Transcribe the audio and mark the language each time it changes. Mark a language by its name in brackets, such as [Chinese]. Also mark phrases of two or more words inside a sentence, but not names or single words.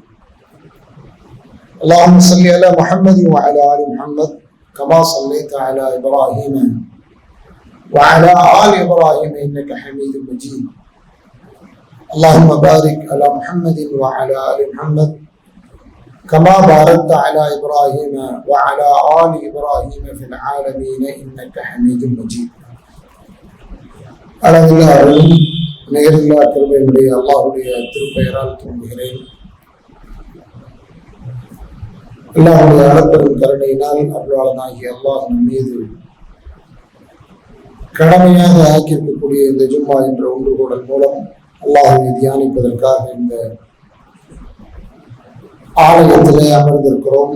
[Arabic] اللهم صل على محمد وعلى آل محمد كما صليت على إبراهيم وعلى آل إبراهيم إنك حميد مجيد. اللهم بارك على محمد وعلى آل محمد كما باركت على إبراهيم وعلى آل إبراهيم في العالمين إنك حميد مجيد. [Tamil] நிகரில்லா கிருபையுடைய அல்லாஹுடைய திருப்பெயரால் துவங்குகிறேன். அல்லாஹுடைய அளப்பெரும் கருணையினால் அருளாளனாகிய அல்லாஹ் நம் மீது கடமையாக ஆக்கியிருக்கக்கூடிய இந்த ஜும்மா என்ற ஒன்றுகூடல் மூலம் அல்லாஹுவை தியானிப்பதற்காக இந்த ஆலயத்திலே அமர்ந்திருக்கிறோம்.